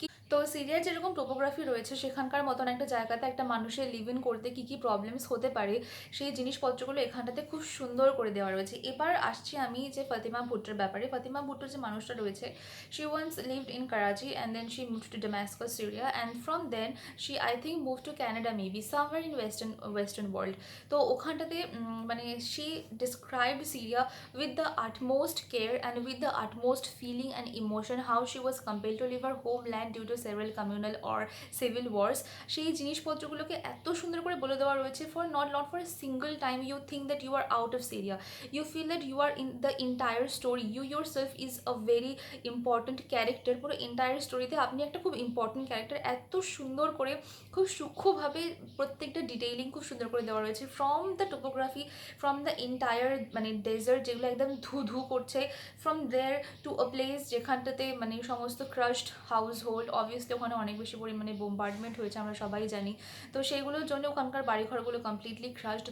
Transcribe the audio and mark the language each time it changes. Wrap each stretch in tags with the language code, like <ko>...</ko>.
<bn>তো সিরিয়ার যেরকম টোপোগ্রাফি রয়েছে সেখানকার মতন একটা জায়গাতে একটা মানুষের লিভ ইন করতে কী কী প্রবলেমস হতে পারে সেই জিনিসপত্রগুলো এখানটাতে খুব সুন্দর করে দেওয়া রয়েছে। এবার আসছি আমি যে ফাতিমা ভুট্টোর ব্যাপারে। ফাতিমা ভুট্টো যে মানুষটা রয়েছে,</bn> <en>She once lived in Karachi and then she move to Damascus Syria and from then she I think move to Canada maybe somewhere in western world.</en> <bn>তো ওখানটাতে মানে</bn> <en>She described Syria with the utmost care and with the utmost feeling and emotion how she was compelled to leave her homeland due to several communal or civil wars।</en> <bn>সেই জিনিসপত্রগুলোকে এত সুন্দর করে বলে দেওয়া রয়েছে,</bn> <en>For not for single time you think that you are out of Syria, you feel that you are in the entire story, you your self is a very important character.</en> <bn>পুরো entire স্টোরিতে আপনি একটা খুব important character, এত সুন্দর করে খুব সূক্ষ্মভাবে প্রত্যেকটা ডিটেইলিং খুব সুন্দর করে দেওয়া রয়েছে, from the topography, from the entire মানে ডেজার্ট যেগুলো একদম ধু ধু করছে,</bn> <en>from there to a place</en> <bn>যেখানটাতে মানে সমস্ত ক্রাশড হাউস হোল্ড, অবভিয়াসলি ওখানে অনেক বেশি পরিমাণে বোম্বার্ডমেন্ট হয়েছে আমরা সবাই জানি, তো সেইগুলোর জন্য ওখানকার বাড়িঘরগুলো কমপ্লিটলি ক্রাশড।</bn>